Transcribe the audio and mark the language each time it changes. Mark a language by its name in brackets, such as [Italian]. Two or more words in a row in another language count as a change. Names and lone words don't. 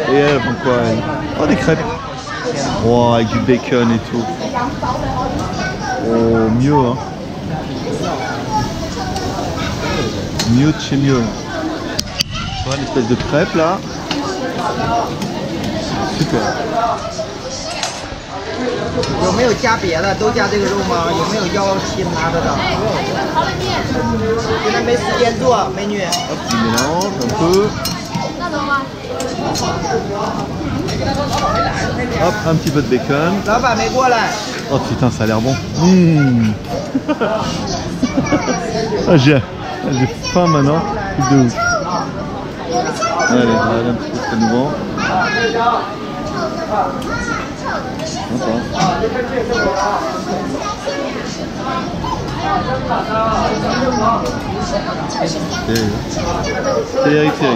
[French] Et elle prend quoi, elle? Oh, des crêpes. Oh, avec du bacon et tout. Oh, mieux, hein. Mieux de chez mieux. Tu vois, une espèce de crêpe là. Super. [Chinese] 有没有加别的？都加这个肉吗？有没有要其他的？现在没时间做，美女。 [French] Hop, tu mélanges un peu. Hop, un petit peu de bacon. [Chinese] 老板没过来。 [French] Oh putain, ça a l'air bon. Ah, j'ai faim maintenant. Truc de ouf. Allez, on va aller un petit peu de nouveau. Terrible.